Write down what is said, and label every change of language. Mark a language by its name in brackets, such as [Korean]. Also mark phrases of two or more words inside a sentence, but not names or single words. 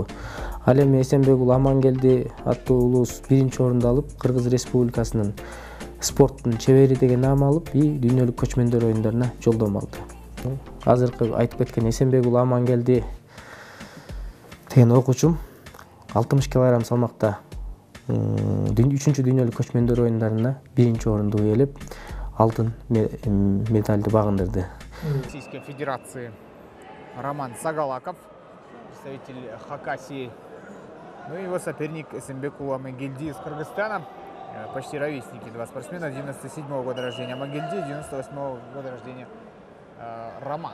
[Kyrgyz] Ал эми Эсенбекул Амангелди аттуу улуубуз биринчи орунду алып, Кыргыз Республикасынын спорттун чебери деген нам алып, дүйнөлүк көчмөндөр оюндарына жолдомо алды. Азыркы айтып кеткен Эсенбекул Амангелди деген окуучум 60 кг салмакта 3-чү дүйнөлүк көчмөндөр оюндарына биринчи орунду ээлеп, алтын медальды багындырды. [Russian] Российской Федерации Роман Сагалаков, представитель Хакасии. Ну и его соперник Эсенбекул Амангелди из Кыргызстана. Почти ровесники, два спортсмена, 97-го года рождения Амангелди, 98-го года рождения Роман.